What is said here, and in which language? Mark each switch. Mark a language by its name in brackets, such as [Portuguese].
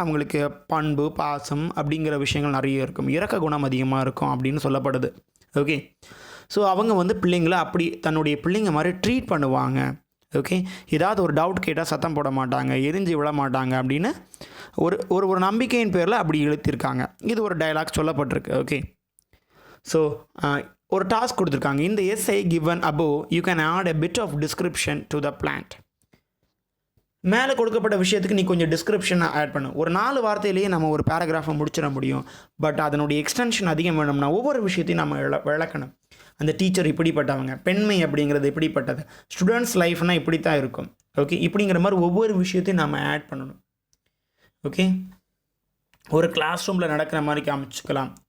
[Tamil] அவங்களுக்கு பண்பு, பாசம் அப்படிங்கிற விஷயங்கள் நிறைய இருக்கும், இரக்க குணம் அதிகமாக இருக்கும் அப்படின்னு சொல்லப்படுது. ஓகே, ஸோ அவங்க வந்து பிள்ளைங்களை அப்படி தன்னுடைய பிள்ளைங்க மாதிரி ட்ரீட் பண்ணுவாங்க. ஓகே, ஏதாவது ஒரு டவுட் கேட்டால் சத்தம் போட மாட்டாங்க, எரிஞ்சு விழ மாட்டாங்க அப்படின்னு ஒரு நம்பிக்கையின் பேரில் அப்படி இழுத்திருக்காங்க. இது ஒரு டயலாக் சொல்லப்பட்டிருக்கு. ஓகே, ஸோ ஒரு டாஸ்க் கொடுத்துருக்காங்க. [English] இந்த SI given above you can add a bit of description to the plant. [Tamil] மேலே கொடுக்கப்பட்ட விஷயத்துக்கு நீ கொஞ்சம் டிஸ்கிரிப்ஷனை ஆட் பண்ணு. ஒரு 4 வார்த்தையிலேயே நம்ம ஒரு பேராகிராஃபை முடிச்சிட முடியும். பட் அதனுடைய எக்ஸ்டென்ஷன் அதிகம் வேணும்னா ஒவ்வொரு விஷயத்தையும் நம்ம விளக்கணும். அந்த டீச்சர் இப்படிப்பட்டவங்க, பெண்மை அப்படிங்கிறது இப்படிப்பட்டது, ஸ்டூடெண்ட்ஸ் லைஃப்னால் இப்படி தான் இருக்கும். ஓகே, இப்படிங்கிற மாதிரி ஒவ்வொரு விஷயத்தையும் நம்ம ஆட் பண்ணணும். ஓகே, ஒரு கிளாஸ் ரூமில் நடக்கிற மாதிரி காமிச்சிக்கலாம்.